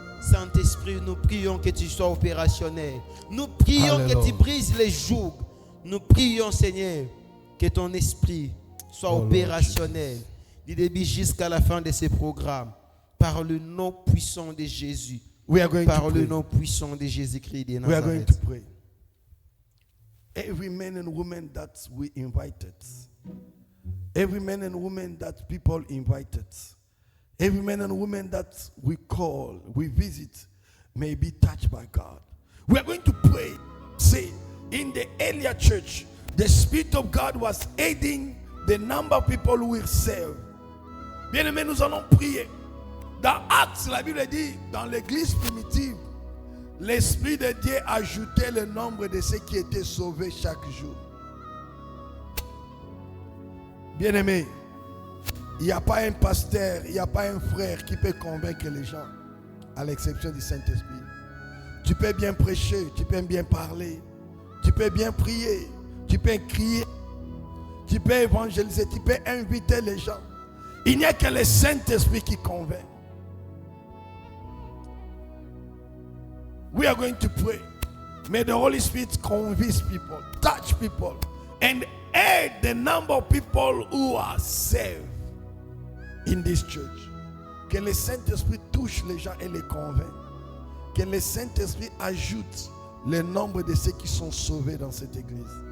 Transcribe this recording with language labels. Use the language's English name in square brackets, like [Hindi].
[French] Saint-Esprit, nous prions que tu sois opérationnel. Nous prions que tu brises les jougs. Nous prions, Seigneur, que ton esprit soit opérationnel du début jusqu'à la fin de ce programme. Par le nom puissant de Jésus. Par le nom puissant de Jésus-Christ de Nazareth. [English] We are going to pray. Every man and woman that we invited, every man and woman that people invited, every man and woman that we call, we visit, may be touched by God. We are going to pray. Say, in the earlier church, the Spirit of God was aiding the number of people who will serve. [French] Bien-aimés, nous allons prier. Dans Actes, la Bible dit, dans l'église primitive, l'Esprit de Dieu ajoutait le nombre de ceux qui étaient sauvés chaque jour. Bien-aimé, il n'y a pas un pasteur, il n'y a pas un frère qui peut convaincre les gens, à l'exception du Saint-Esprit. Tu peux bien prêcher, tu peux bien parler, tu peux bien prier, tu peux crier, tu peux évangéliser, tu peux inviter les gens. Il n'y a que le Saint-Esprit qui convainc. [English] We are going to pray. May the Holy Spirit convince people, touch people, and aid the number of people who are saved in this church. [French] Que le Saint-Esprit touche les gens et les convainc. Que le Saint-Esprit ajoute le nombre de ceux qui sont sauvés dans cette église.